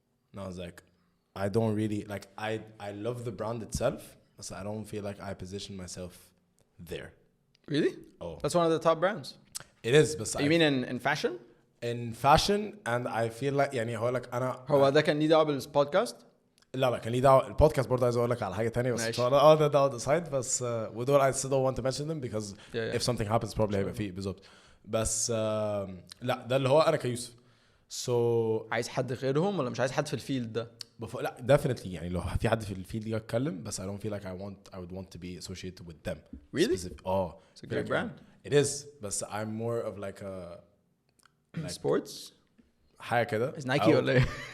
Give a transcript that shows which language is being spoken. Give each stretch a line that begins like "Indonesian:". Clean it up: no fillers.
English: And I was like I don't really like I love the brand itself So I don't feel like I position myself there. Really? Oh, That's one of the top brands. it is. But You mean in fashion? in fashion, and I feel like
Arabic: يعني هقول لك أنا هو ده كان ليه دعوة بالبودكاست؟ لا كان ليه دعوة البودكاست برضه عايز أقول لك على حاجة تانية بس ده
English: on the side
Arabic: بس ودول
English: I still don't want to mention them because if something happens probably
Arabic: هيبقى فيه بالظبط بس لا ده اللي هو أنا كيوسف.
English: So
Arabic: عايز حد غيرهم ولا مش عايز حد في الفيلد ده؟ لا
English: definitely
Arabic: يعني لو في حد في الفيلد دي أتكلم بس
English: I don't feel like I would want to be associated with them. Really? It's a great brand. It is but I'm more of like a sports
Arabic: حاجة كده.
English: Is Nike
Arabic: ولا إيه؟